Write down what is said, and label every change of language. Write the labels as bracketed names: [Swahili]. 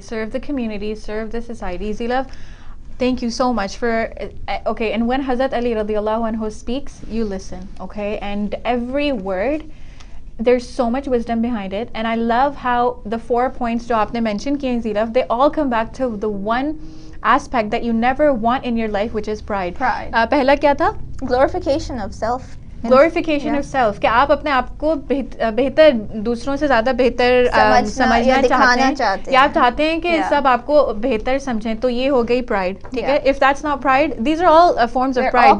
[English] Serve the community, serve the society. Zilaf, thank you so much for, okay, and when Hazrat Ali radiallahu anhu speaks, you listen, okay? And every word, there's so much wisdom behind it. And I love how the 4 points [Urdu] jo aapne mentioned kiye [English] Zilaf, they all come back to the one aspect that you never want in your life, which is pride. [Urdu] Pehla kya tha? [English] Glorification of self. Glorification of self, [Urdu] کہ آپ اپنے آپ کو بہتر دوسروں سے زیادہ بہتر سمجھنا چاہتے ہیں یا آپ چاہتے ہیں کہ سب آپ کو بہتر سمجھیں, تو یہ ہو گئی پرائڈ. ٹھیک ہے, [English] if that's not pride, these are all forms of pride.